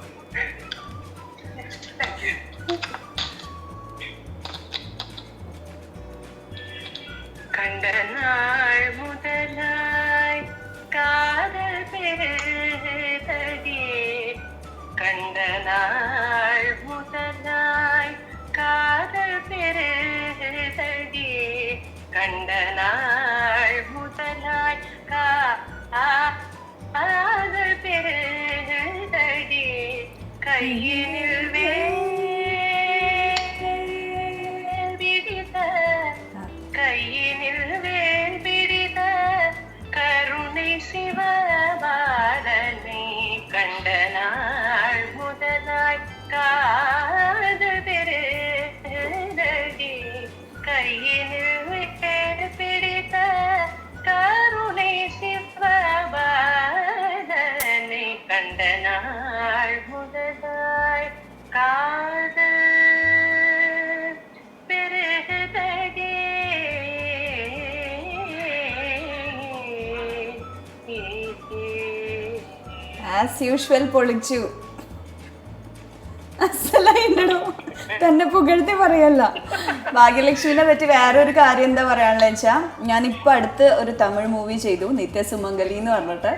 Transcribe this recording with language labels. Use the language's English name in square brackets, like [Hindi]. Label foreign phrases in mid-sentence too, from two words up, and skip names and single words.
[Tamil] கண்டநாள் முதலாயி காதல் பெருதடி, கண்டநாள் முதலாயி காதல் பெருதடி, கண்டநாள் முதலாயி காதல் பெருதடி, கய்யினில் கையினில் வேல் பிடித்த கருணை சிவபாலனை, கண்ட நாள் முதலாய் காதல் பெருதடி, கையினில் வேல் பிடித்த கருணை சிவபாலனை, கண்ட நாள் முதலாய் காதல் பெருதடி. [English] as usual പൊളിച്ചു. [Malayalam] അസലായിട്ടോ, തന്നെ പുകഴ്ത്തി പറയല്ല. ഭാഗ്യലക്ഷ്മിനെ പറ്റി വേറൊരു കാര്യം എന്താ പറയാനുള്ള വെച്ചാൽ, ഞാനിപ്പോൾ അടുത്ത് ഒരു തമിഴ് മൂവി ചെയ്തു, നിത്യസുമംഗലി എന്ന് പറഞ്ഞിട്ട്.